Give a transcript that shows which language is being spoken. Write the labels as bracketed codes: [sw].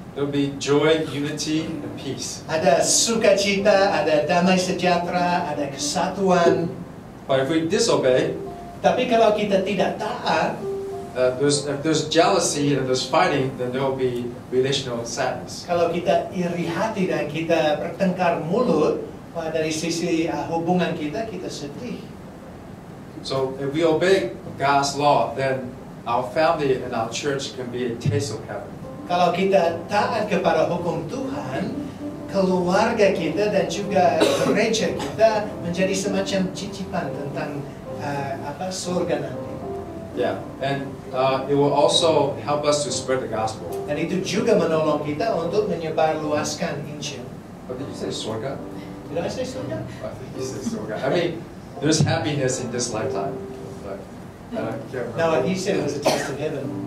[en] There will be joy, unity, and peace. [id] Ada sukacita, ada damai sejahtera, ada kesatuan. [en] But if we disobey, [id] tapi kalau kita tidak taat, [en] if there's jealousy and there's fighting, then there will be relational sadness. [id] Kalau kita iri hati dan kita bertengkar mulut, dari sisi hubungan kita sedih. [en] So if we obey God's law, then our family and our church can be a taste of heaven. [id] Kalau kita taat kepada hukum Tuhan, keluarga kita dan juga gereja kita menjadi semacam cicipan tentang surga nanti. [en] Yeah, and it will also help us to spread the gospel. [id] Dan itu juga menolong kita untuk menyebarluaskan Injil. [en] But did you say surga? Did I say surga? I think you said surga. I mean, there's happiness in this lifetime, but I can't remember. No, he said it was a taste of heaven.